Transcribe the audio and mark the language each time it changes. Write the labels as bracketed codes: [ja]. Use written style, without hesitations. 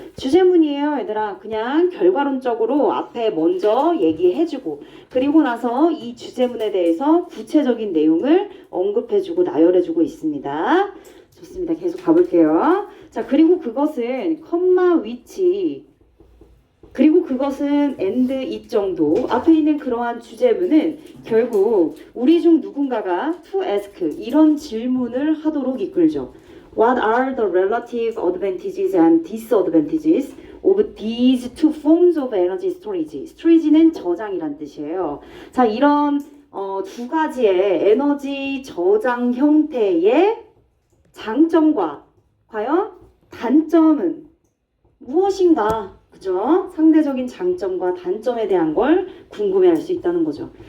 [ko] 주제문이에요, 얘들아. 그냥 결과론적으로 앞에 먼저 얘기해주고 그리고 나서 이 주제문에 대해서 구체적인 내용을 언급해주고 나열해주고 있습니다. 좋습니다. 계속 가볼게요. 자, 그리고 그것은 컴마 위치 그리고 그것은 and it 정도 앞에 있는 그러한 주제문은 결국 우리 중 누군가가 to ask 이런 질문을 하도록 이끌죠. [en] What are the relative advantages and disadvantages of these two forms of energy storage? [ko] storage는 저장이란 뜻이에요. 자, 이런 두 가지의 에너지 저장 형태의 장점과 과연 단점은 무엇인가? 그죠? 상대적인 장점과 단점에 대한 걸 궁금해할 수 있다는 거죠.